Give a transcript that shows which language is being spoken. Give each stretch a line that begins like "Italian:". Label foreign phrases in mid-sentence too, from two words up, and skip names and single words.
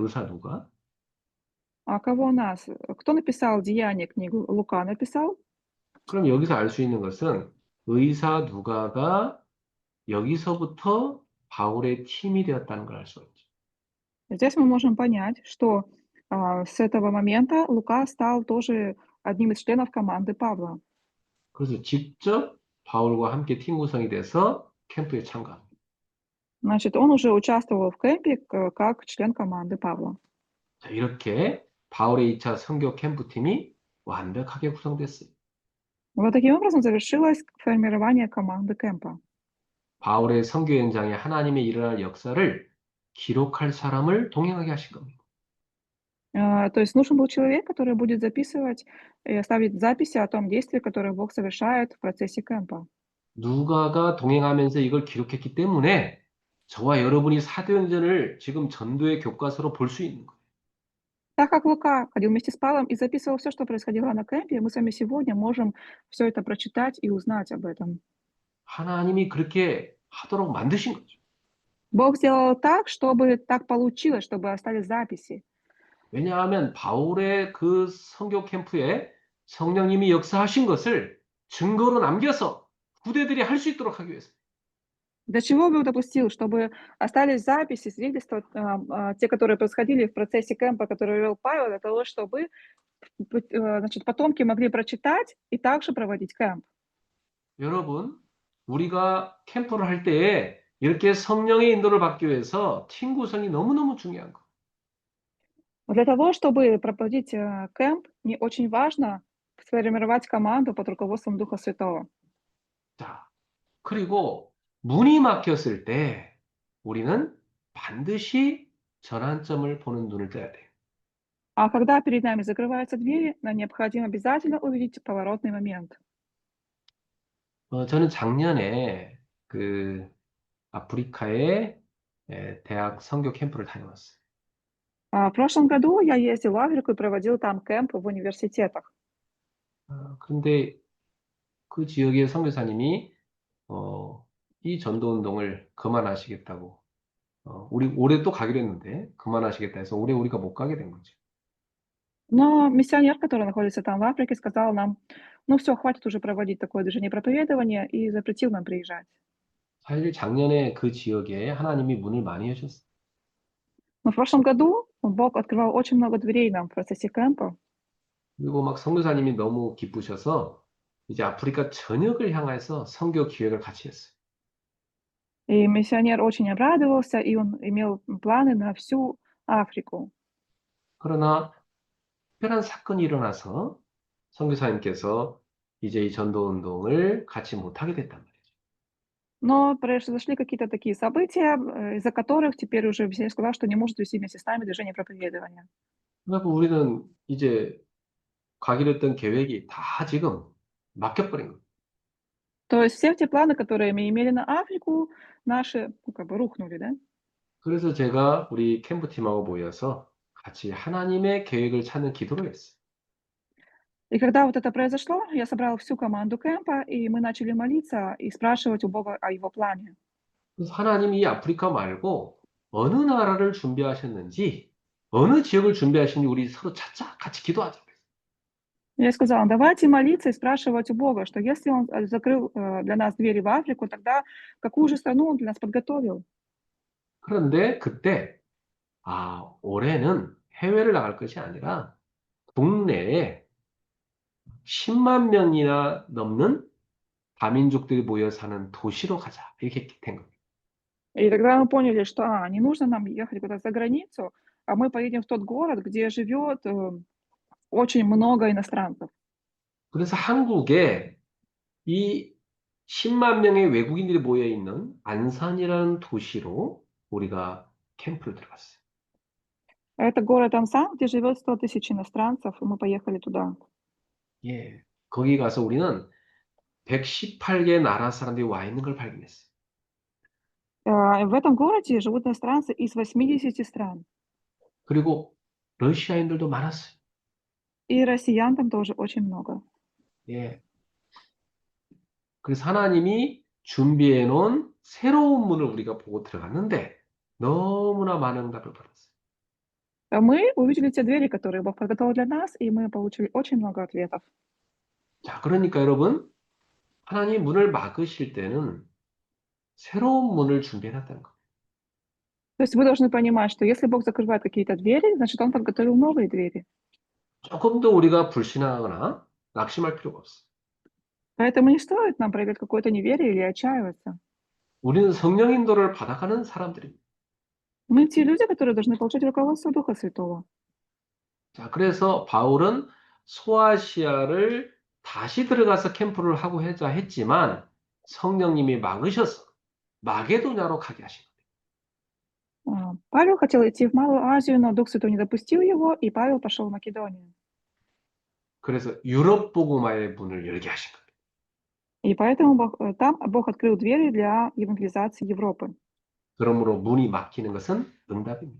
Korean: 의사 누가?
Russian: А кого нас? Кто написал «Деяния» книгу? Лука написал?
Korean: 그럼 여기서 알 수 있는 것은 의사 누가가 여기서부터 바울의 팀이 되었다는 걸 알 수가 있죠.
Russian: Здесь мы можем понять, что с этого момента Лука стал тоже одним из членов команды Павла.
Korean: 그래서 직접 바울과 함께 팀 구성이 돼서 캠프에 참가합니다.
Russian: Значит, он уже участвовал в кемпе как член команды Павла.
Korean: 자, 이렇게 바울의 2차 선교 캠프팀이 완벽하게 구성됐어요.
Russian: Вот таким образом завершилось формирование команды кемпа.
Korean: 바울의 선교 현장에 하나님의 일어날 역사를 기록할 사람을 동행하게 하신 겁니다.
Russian: То есть нужен был человек, который будет записывать и оставить записи о том действии, которое Бог совершает в процессе кемпа.
Korean: 누가가 동행하면서 이걸 기록했기 때문에 저와 여러분이 사도행전을 지금 전도의 교과서로 볼 수 있는 거예요.
Russian: Так как Лука ходил вместе с Павлом и записывал все, что происходило на кемпе, мы с вами сегодня можем все это прочитать и узнать об этом.
Korean: 하나님이 그렇게 하도록 만드신 거죠.
Russian: Бог сделал так, чтобы так получилось, чтобы остались записи.
Korean: 왜냐하면 바울의 그 선교 캠프에 성령님이 역사하신 것을 증거로 남겨서 후대들이 할 수 있도록 하기 위해서.
Russian: Для чего Бог допустил? Чтобы остались записи, свидетельства, те, которые происходили в процессе кемпа, который вел Павел, для того, чтобы значит, потомки могли прочитать и также проводить кемп.
Korean: 여러분, 우리가 캠프를 할 때에 이렇게 성령의 인도를 받기 위해서 팀 구성이 너무너무 중요한 거.
Russian: Для того, чтобы проводить кемп, не очень важно сформировать команду под руководством Духа Святого.
Korean: 자, 그리고 문이 막혔을 때 우리는 반드시 전환점을 보는 눈을 떠야 돼요.
Russian: А когда перед нами закрываются двери, нам необходимо обязательно увидеть поворотный момент.
Korean: 저는 작년에 그 아프리카의 대학 선교 캠프를 다녀왔어요.
Russian: В прошлом году я ездил в Африку и проводил там кемп в университетах.
Korean: 그런데 그 지역의 선교사님이 이 전도 운동을 그만하시겠다고 우리 올해 또 가기로 했는데 그만하시겠다 해서 올해 우리가 못 가게 된 거죠.
Russian: Но миссионер, который находится там в Африке, сказал нам, ну все, хватит уже проводить такое движение проповедования и запретил нам приезжать.
Korean: 사실 작년에 그 지역에 하나님이 문을 많이 여셨어요.
Russian: Но в прошлом году Бог открывал очень много дверей нам в процессе кемпа.
Korean: 그리고 막 선교사님이 너무 기쁘셔서 이제 아프리카 전역을 향해서 선교 기획을 같이 했어요.
Russian: И миссионер очень обрадовался, и он имел планы на всю Африку.
Korean: 그러나 특별한 사건이 일어나서 선교사님께서 이제 이 전도 운동을 같이 못하게 됐단 말이에요.
Russian: Но произошли какие-то такие события, из-за которых теперь уже миссионер сказал, что не может вести вместе с нами движение проповедования.
Korean: 그래서 우리는 이제 가기로 했던 계획이 다 지금 막혀버린 거예요.
Russian: То есть все те планы, которые мы имели на Африку, наши, ну, как бы рухнули, да?
Korean: 그래서 제가 우리 캠프팀하고 모여서 같이 하나님의 계획을 찾는 기도를 했어요.
Russian: И когда вот это произошло, я собрала всю команду кемпа, и мы начали молиться и спрашивать у Бога о его плане.
Korean: 그래서 하나님이 이 아프리카 말고 어느 나라를 준비하셨는지, 어느 지역을 준비하시는지 우리 서로 찾자, 같이 기도하자.
Russian: Я сказала, давайте молиться и спрашивать у Бога, что если Он закрыл для нас двери в Африку, тогда какую же страну Он для нас подготовил?
Korean: 그런데 그때 올해는 해외를 나갈 것이 아니라 국내에 10만 명이나 넘는 다민족들이 모여 사는 도시로 가자. 이렇게 된 겁니다.
Russian: И тогда мы поняли, что, не нужно нам ехать куда-то за границу, а мы поедем в тот город, где живет, очень много иностранцев.
Korean: 그래서 한국에 이 10만 명의 외국인들이 모여 있는 안산이라는 도시로 우리가 캠프를 들어갔어요.
Russian: Это город Ансан, где живет 100 тысяч иностранцев, и мы поехали туда.
Korean: 예. 거기 가서 우리는 118개 나라 사람들이 와 있는 걸 발견했어요.
Russian: В этом городе живут иностранцы из 80 стран,
Korean: 그리고 러시아인들도 많았어요.
Russian: и россиян там тоже очень много.
Korean: 예. 그래서 하나님이 준비해 놓은 새로운 문을 우리가 보고 들어갔는데 너무나 많은 응답을 받았어요.
Russian: Мы увидели те двери, которые Бог подготовил для нас, и мы получили очень много ответов.
Korean: 자, 그러니까 여러분, 하나님 문을 막으실 때는 새로운 문을 준비해 놨다는 거예요.
Russian: То есть вы должны понимать, что если Бог закрывает какие-то двери, значит, Он подготовил новые двери.
Korean: 조금 더 우리가 불신하거나 낙심할 필요가 없어요.
Russian: Поэтому не стоит нам проявлять какое-то неверие или отчаиваться.
Korean: 우리는 성령 인도를 받아가는 사람들입니다.
Russian: Мы те люди, которые должны получать руководство Духа Святого.
Korean: 자, 그래서 바울은 소아시아를 다시 들어가서 캠프를 하고 하자 했지만 성령님이 막으셔서 마게도냐로 가게 하신 거예요.
Russian: Павел хотел идти в Малую Азию, но Дух Святой не допустил его, и Павел пошел в Македонию.
Korean: 그래서 유럽 복음화의 문을 열게 하신 거예요.
Russian: И поэтому там Бог открыл двери для евангелизации Европы.
Korean: 그러므로 문이 막히는 것은 응답입니다.